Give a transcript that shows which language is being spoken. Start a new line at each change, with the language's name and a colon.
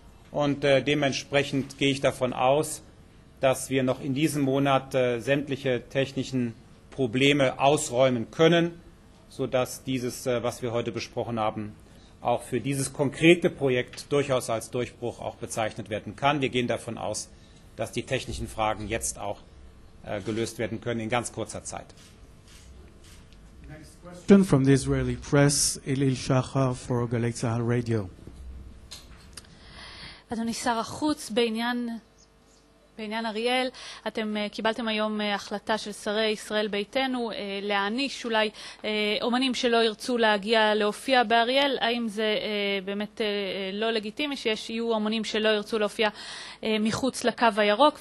German: Und dementsprechend gehe ich davon aus, dass wir noch in diesem Monat sämtliche technischen Probleme ausräumen können, sodass dieses, was wir heute besprochen haben, auch für dieses konkrete Projekt durchaus als Durchbruch auch bezeichnet werden kann. Wir gehen davon aus, dass die technischen Fragen jetzt auch gelöst werden können in ganz kurzer Zeit.
English: Next question from the Israeli press, Elil Shachar for Galei Tzahal Radio.
Hebrew: אדוני שר החוץ, בעניין אריאל, אתם קיבלתם היום החלטה של שרי ישראל ביתנו להעניש אולי אומנים שלא ירצו להגיע להופיע באריאל. האם זה באמת לא לגיטימי שיהיו אומנים שלא ירצו להופיע מחוץ לקו הירוק?